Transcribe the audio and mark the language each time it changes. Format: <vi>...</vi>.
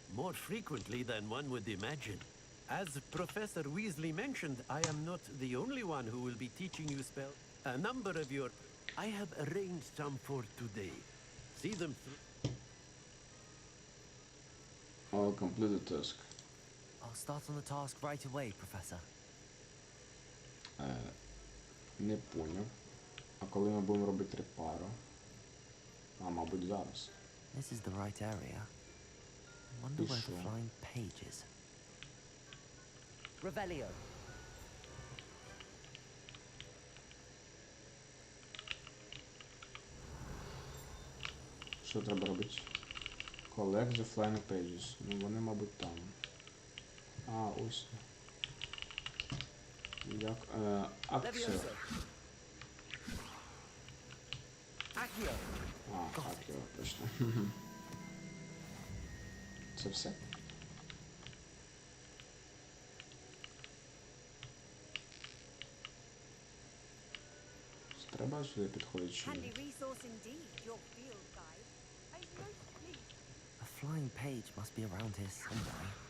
<en>more frequently than one would imagine. As Professor Weasley mentioned, I am not the only one who will be teaching you spell. A number of your... I have arranged some for today. See them through. I'll complete the task. I'll start on the task right away, Professor.</en> <uk>Не поняв. А коли ми будемо робити репаро? А, мабуть, зараз.</uk> <en>This is the right area. I wonder where the sure? flying page is. Revelio.</en> <uk>Що треба робити?</uk> <en>Collect the flying pages.</en> <uk>Ну, вони, мабуть, там. А, ось. Як? Акція.</uk> <la>Accio.</la> <uk>А, акція, точно. Це все? Треба сюди підходити чи ні?</uk> <en>resource indeed, your field guide. I'm most pleased. A flying page must be around here somewhere.</en>